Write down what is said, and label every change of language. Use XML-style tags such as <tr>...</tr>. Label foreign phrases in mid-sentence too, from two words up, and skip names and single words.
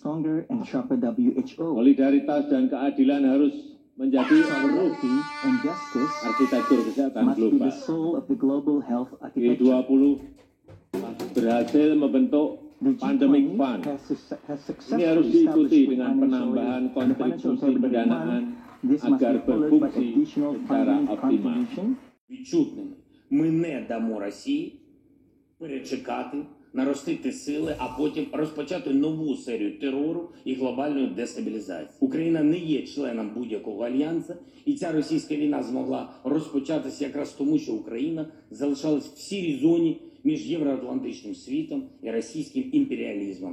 <id>Solidaritas dan keadilan harus menjadi roh arsitektur kesehatan global. G20 berhasil membentuk Pandemic Fund. Ini harus diikuti dengan penambahan kontribusi pendanaan agar berfungsi secara optimal.</id> <uk>Відчутними. Ми не дамо Росії перечекати, наростити сили, а потім розпочати нову серію терору і глобальної дестабілізації. Україна не є членом будь-якого альянсу, і ця російська війна змогла розпочатися якраз тому, що Україна залишалась в сірій зоні між євроатлантичним світом і російським імперіалізмом.</uk>